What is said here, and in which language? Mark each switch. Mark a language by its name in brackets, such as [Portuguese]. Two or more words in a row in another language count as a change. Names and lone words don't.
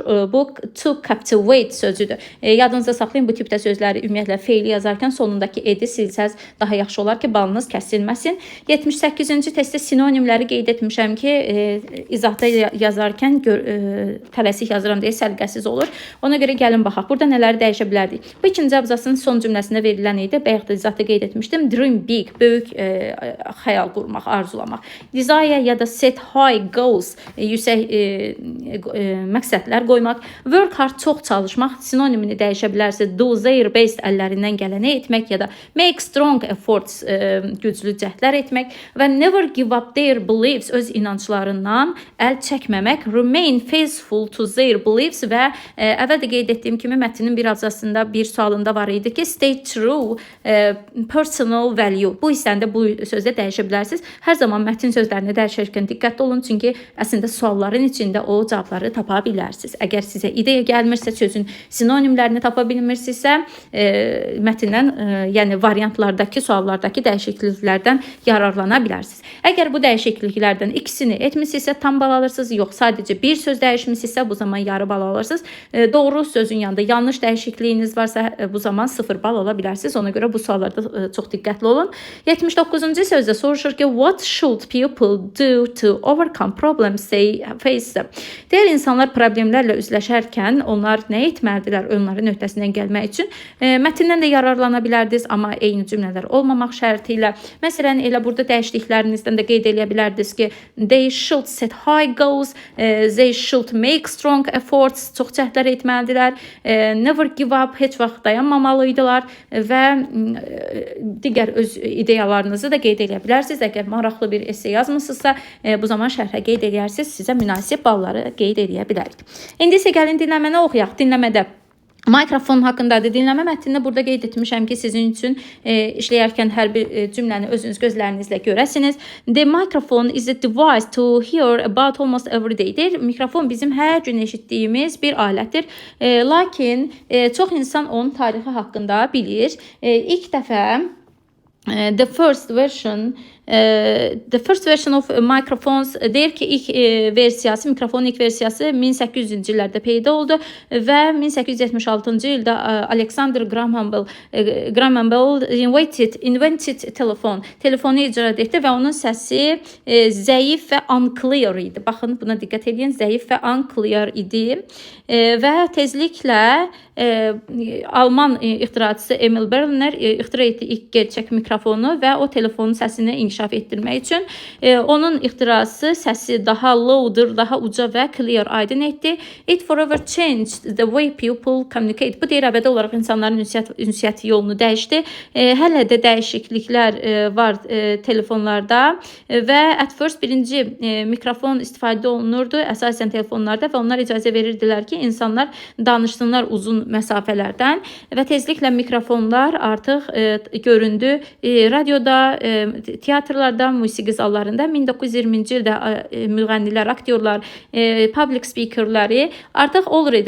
[Azerbaijani] Bu to captivate sözüdür. Yadınızda saxlayın, bu tipdə sözləri ümumiyyətlə feili yazarkən sonundakı edi silsəz daha yaxşı olar ki, balınız kəsilməsin. 78-ci testdə sinonimləri qeyd etmişəm ki, izahda yazarkən tələsik yazıram deyə səliqəsiz olur. Ona görə gəlin baxaq. Burada nələri dəyişə bilərdik? Bu ikinci abzasın son cümləsində verilən idi. Bayaq da izahda qeyd etmişdim. [English] Dream big, [Azerbaijani] böyük xəyal qurmaq, arzulamaq. [English] Desire [Azerbaijani] ya da [English] set high goals, [Azerbaijani] yüksək məqsədlər qoymaq. [English] Work hard, [Azerbaijani] çox çalışmaq, sinonimini dəyişə bilərsiniz. [English] Do their best, [Azerbaijani] əllərindən gələni etmək ya da [English] make strong efforts, [Azerbaijani] güclü cəhdlər etmək və [English] never give up their beliefs, [Azerbaijani] öz inanclarından əl çəkməmək. [English] Remain faithful to their beliefs [Azerbaijani] və əvvəl də qeyd etdiyim kimi mətnin bir abzasında, bir sualında var idi ki, [English] stay true, personal value. [Azerbaijani] Bu hissəndə bu sözdə dəyişə bilərsiniz. Hər zaman mətn sözlərini dəyişərkən diqqətli olun, çünki əslində sualların içində o cavabları tapa bilərsiniz. Əgər sizə ideya gəlmirsə, sözün sinonimlərini tapa bilmirsinizsə, mətndən, yəni variantlardakı, suallardakı dəyişikliklərdən yararlana bilərsiniz. Əgər bu dəyişikliklərdən ikisini etmisinizsə tam bal alırsınız, yox sadəcə bir söz dəyişmisinizsə bu zaman yarı bal alırsınız. Doğru sözün yanında yanlış dəyişikliyiniz varsa bu zaman 0 bal ala bilərsiniz. Ona görə bu suallarda çox diqqətli olun. 79-cu sözdə soruşur ki, [English] what should people do to overcome problems they face? [Azerbaijani] Deyir, insanlar problemlərlə üzləşərkən onlar nə etməlidirlər onların öhdəsindən gəlmək üçün? Mətndən də yararlana bilərdiniz, amma eyni cümlələr olmamaq şərti ilə. Məsələn, elə burada dəyişdiklərinizdən də qeyd edə bilərdiniz ki, [English] they should set high goals, they should make strong efforts, [Azerbaijani] çox cəhdlər etməlidirlər, [English] never give up, [Azerbaijani] heç vaxt dayanmamalıydılar və digər öz ideyalarınızı da qeyd edə bilərsiniz. Əgər maraqlı bir esse yazmısınızsa, bu zaman şərhə qeyd edərsiniz, sizə münasib balları qeyd edə bilərik. İndi isə gəlin dinləməni oxuyaq. Dinləmədə mikrofon haqqındadır. Dinləmə mətnini burada qeyd etmişəm ki, sizin üçün işləyərkən hər bir cümləni özünüz gözlərinizlə görəsiniz. [English] The microphone is a device to hear about almost every day. [Azerbaijani] Deyir, mikrofon bizim hər gün eşitdiyimiz bir alətdir. Lakin çox insan onun tarixi haqqında bilir. İlk dəfə [English] the first version of microphones [Azerbaijani] deyir ki, ilk versiyası, mikrofonun ilk versiyası 1800-cü illərdə peyda oldu və 1876-cı ildə Alexander Graham Bell invented telefonu icad etdi və onun səsi zəif və unclear idi. Baxın, buna diqqət edin, zəif və unclear idi və tezliklə Alman ixtiraçısı Emil Berliner ixtira etdi ilk gerçək mikrofonu və o telefonun səsini inkişaf etdirmək üçün onun ixtirası səsi daha louder, daha uca və clear, aydın etdi. [English] It forever changed the way people communicate. [Azerbaijani] Bu deyir, əbədi olaraq insanların ünsiyyət yolunu dəyişdi. Hələ də dəyişikliklər var telefonlarda və [English] at first [Azerbaijani] birinci mikrofon istifadə olunurdu əsasən telefonlarda və onlar icazə verirdilər ki, insanlar danışsınlar uzun məsafələrdən və tezliklə mikrofonlar artıq göründü radioda, teatrlarda, musiqi zallarında. 1920-ci ildə müğənnilər, aktyorlar, [English] public speakerləri [Azerbaijani] artıq olur idi.